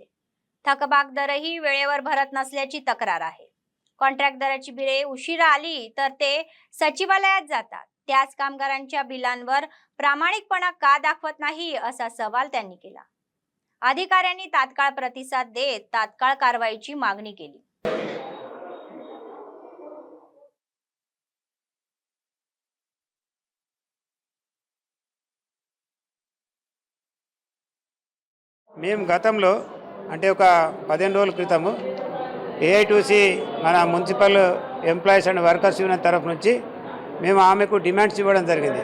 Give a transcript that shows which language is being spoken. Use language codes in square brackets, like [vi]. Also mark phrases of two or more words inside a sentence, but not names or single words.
[mr] थकबाक दरही वेळेवर भरत नसल्याची तक्रार आहे. कॉन्ट्रॅक्ट दराची बिले उशिरा आली तर ते सचिवालयात जातात. त्याच कामगारांच्या बिलांवर प्रामाणिकपणा का दाखवत नाही असा सवाल त्यांनी केला. अधिकाऱ्यांनी तात्काळ प्रतिसाद देत तात्काळ कारवाईची मागणी केली. [te] మేము గతంలో అంటే ఒక 15 రోజుల క్రితము ఏఐటీసీ మన మున్సిపల్ ఎంప్లాయీస్ అండ్ వర్కర్స్ యూనియన్ తరఫు నుంచి మేము ఆమెకు డిమాండ్స్ ఇవ్వడం జరిగింది.